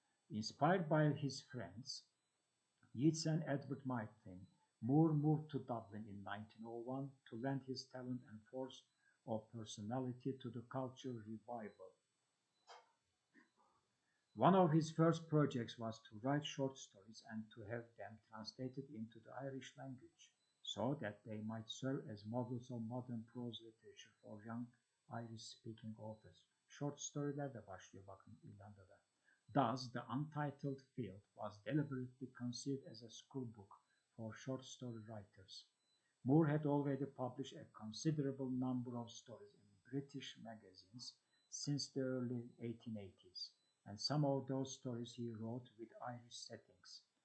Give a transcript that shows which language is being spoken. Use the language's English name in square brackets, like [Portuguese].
[English] Inspired by his friends, Yeats and Edward Maitland, Moore moved to Dublin in 1901 to lend his talent and force of personality to the cultural revival. One of his first projects was to write short stories and to have them translated into the Irish language, so that they might serve as models of modern prose literature for young Irish-speaking authors. [Turkish] Short storyler de başlıyor bakın İrlanda'da. [English] Thus, the Untitled Field was deliberately conceived as a school book for short story writers. Moore had already published a considerable number of stories in British magazines since the early 1880s, and some of those stories he wrote with Irish settings.